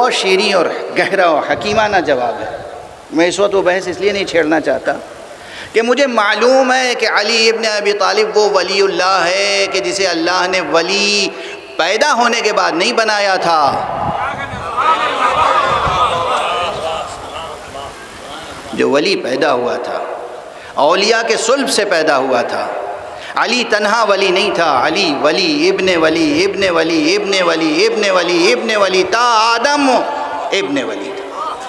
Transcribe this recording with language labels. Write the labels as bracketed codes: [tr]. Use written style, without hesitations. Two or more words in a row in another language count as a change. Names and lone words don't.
[ur] بہت شیریں اور گہرا اور حکیمانہ جواب ہے۔ میں اس وقت وہ بحث اس لیے نہیں چھیڑنا چاہتا کہ مجھے معلوم ہے کہ علی ابن ابی طالب وہ ولی اللہ ہے کہ جسے اللہ نے ولی پیدا ہونے کے بعد نہیں بنایا تھا، جو ولی پیدا ہوا تھا، اولیاء کے صلب سے پیدا ہوا تھا۔ علی تنہا ولی نہیں تھا، علی ولی ابن ولی ابن ولی ابن ولی ابن ولی ابن ولی تا آدم ابن ولی تھا۔